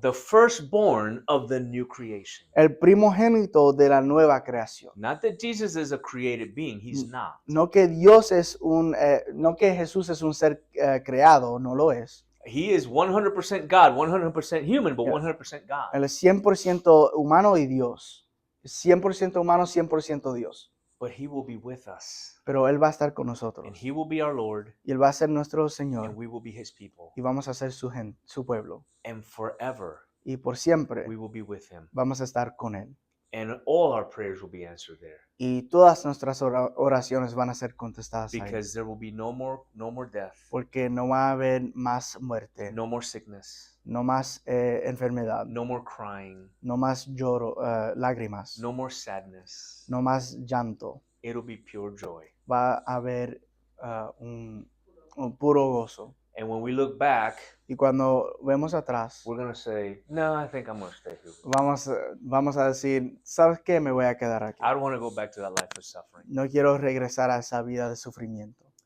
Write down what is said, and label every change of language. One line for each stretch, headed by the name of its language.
English: The firstborn of the new creation.
Spanish: El primogénito de la nueva creación.
English: Not that Jesus is a created being, he's not.
Spanish: No que no que Jesús es un ser creado, no lo es.
English: He is 100% God, 100% human, but Yeah. 100% God.
Spanish: Él es 100% humano y Dios. 100% humano, 100% Dios.
English: But he will be with us,
Spanish: Pero Él va a estar con
English: and
Spanish: nosotros.
English: he will be our Lord,
Spanish: Y Él va a ser nuestro
English: and
Spanish: Señor.
English: we will be his people.
Spanish: Y vamos a ser su pueblo.
English: And forever
Spanish: Y por siempre
English: we will be with him.
Spanish: vamos a estar con Él.
English: And all our prayers will be answered there,
Spanish: Y todas nuestras oraciones van a ser contestadas ahí.
English: because there will be no more death,
Spanish: Porque no va a haber más muerte,
English: no more sickness,
Spanish: no más enfermedad,
English: no more crying,
Spanish: no más lloro, lágrimas,
English: no more sadness.
Spanish: no más llanto.
English: It'll be pure joy.
Spanish: Va a haber un puro gozo.
English: And when we look back,
Spanish: Y cuando vemos atrás,
English: we're going to say, no, I think I'm going to stay here.
Spanish: vamos a decir, ¿sabes qué? Me voy a quedar aquí.
English: I don't want to go back to that life of suffering.
Spanish: No quiero regresar a esa vida de sufrimiento.